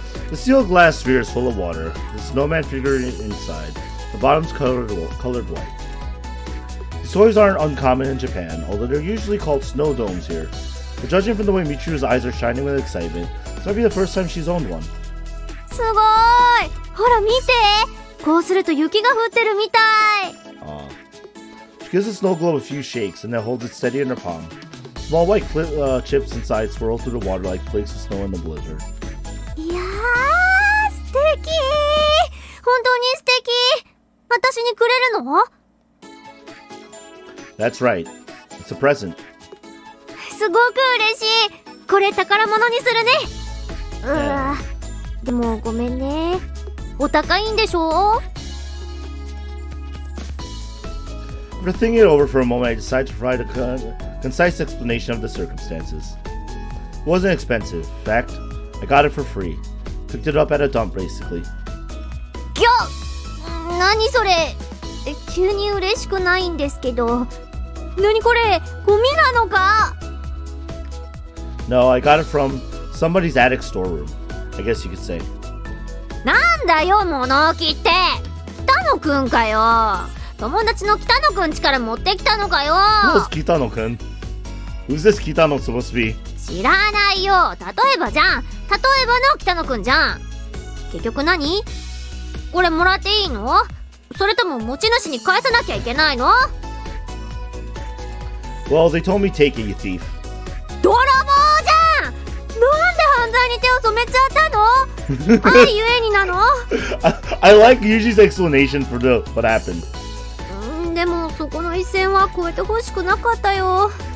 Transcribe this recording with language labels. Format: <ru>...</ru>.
<en>The sealed glass sphere is full of water. The snowman figure inside. The bottom's colored white. These toys aren't uncommon in Japan, although they're usually called snow domes here. But judging from the way Michiru's eyes are shining with excitement, this might be the first time she's owned one.</en> <ja>すごーい。ほら見て。こうすると雪が降ってるみたい。</ja> <en>She gives the snow globe a few shakes and then holds it steady in her palm. Small white chips inside swirl through the water like flakes of snow in the blizzard.</en> <ja>いやー、素敵。本当に素敵。私にくれるの？</ja> <en>That's right. It's a present.</en> <ja>すごく嬉しい。これ宝物にするね。でもごめんね。お高いんでしょ？</ja> <en>After thinking it over for a moment, I decided to provide a concise explanation of the circumstances. It wasn't expensive. In fact, I got it for free. Picked it up at a dump, basically.</en> <ja>何それ。急に嬉しくないんですけど。何これ、ゴミなのか？</ja> <en>No, I got it from somebody's attic storeroom. I guess you could say.</en> <ja>なんだよ、物置って。北野くんかよ。友達の北野くん家から持ってきたのかよ。</ja> <en>Who's Kitano-kun? Who's this Kitano supposed to be?</en> <ja>知らないよ。例えばじゃん。例えばの北野くんじゃん。結局何？これもらっていいの？それとも持ち主に返さなきゃいけないの？</ja> <en>Well, they told me take it, you thief.</en> <ja>泥棒じゃん。なんで犯罪に手を染めちゃったの？愛ゆえになの？</ja> <en>I like Yuji's explanation for what happened.</en> <ja>でもそこの一線は越えてほしくなかったよ。</ja>